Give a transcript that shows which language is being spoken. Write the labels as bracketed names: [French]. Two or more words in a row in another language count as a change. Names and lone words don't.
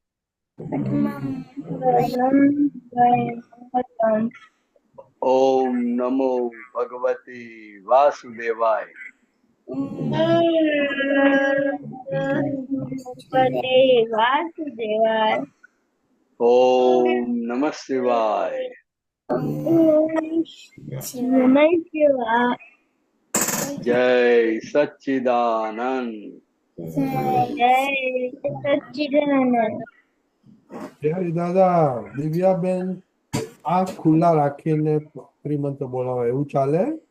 [Sanskrit] ओम नमो भगवते वासुदेवाय. વાસુદેવાય ओम नमः शिवाय. नमः शिवाय [Gujarati] જય સચ્ચિદાનંદ. જય સચ્ચિદાનંદ. જય દાદા. દિવ્યાબેન આ ખુલ્લા રાખીને શ્રીમંત બોલાવે એવું ચાલે?